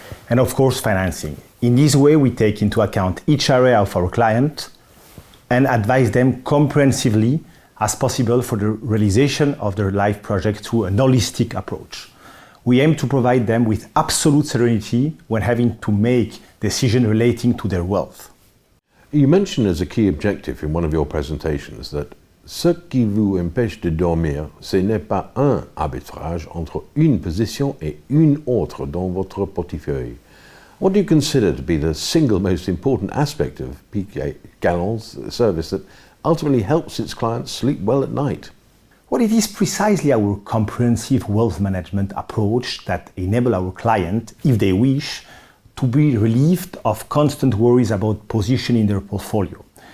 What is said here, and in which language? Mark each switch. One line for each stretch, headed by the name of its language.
English: And of course, financing. In this way, we take into account each area of our client and advise them comprehensively as possible for the realization of their life project through a holistic approach. We aim to provide them with absolute serenity when having to make decisions relating to their wealth. You mentioned as a key objective in one of your presentations that
French: ce qui vous empêche de dormir, ce n'est pas un arbitrage entre une position et une autre dans votre portefeuille.
English: What do you consider to be the single most important aspect of Piguet Galland's service that ultimately helps its clients sleep well at night? Well, it is precisely our comprehensive wealth management approach that enables our client, if they wish, to be relieved of constant worries about positioning their portfolio.